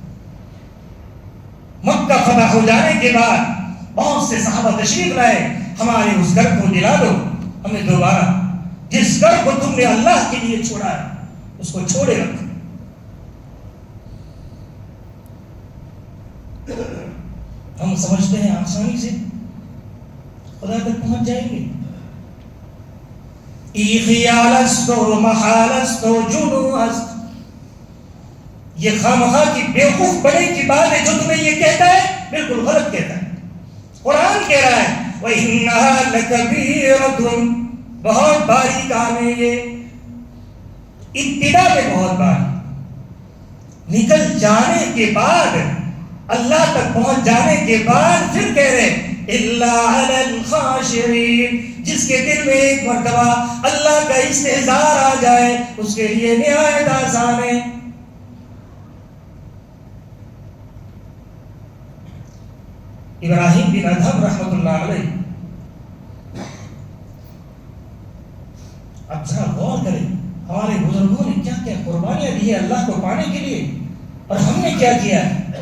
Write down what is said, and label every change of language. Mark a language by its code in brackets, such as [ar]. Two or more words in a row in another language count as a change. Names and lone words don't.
[ur] مکہ فتح ہو جانے کے بعد بہت سے صحابہ تشریف لائے، ہمارے اس گھر کو دلا دو ہمیں دوبارہ، جس گھر کو تم نے اللہ کے لیے چھوڑا ہے اس کو چھوڑے رکھ۔ ہم سمجھتے ہیں آسانی سے خدا تک پہنچ جائیں گے، [fa] ای خیالست و محالست و جنوست، [ur] یہ خامخواہ کی بیوقوف بنے کی بات ہے جو تمہیں یہ کہتا ہے بالکل غلط کہتا ہے۔ قرآن کہہ رہا ہے [ar] وَإِنَّهَا لَكَبِيرَةٌ، [ur] بہت بھاری کام ہے یہ، ابتدا میں بہت بھاری، نکل جانے کے بعد، اللہ تک پہنچ جانے کے بعد پھر کہہ رہے [ar] إِلَّا عَلَى الْخَاشِعِينَ، [ur] جس کے دل میں ایک مرتبہ اللہ کا استحضار آ جائے اس کے لیے نہایت آسان ہے۔ ابراہیم بن ادھم رحمۃ اللہ علیہ، اب ذرا غور کریں، ہمارے بزرگوں نے کیا کیا قربانیاں دی ہیں اللہ کو پانے کے لیے، اور ہم نے کیا کیا ہے۔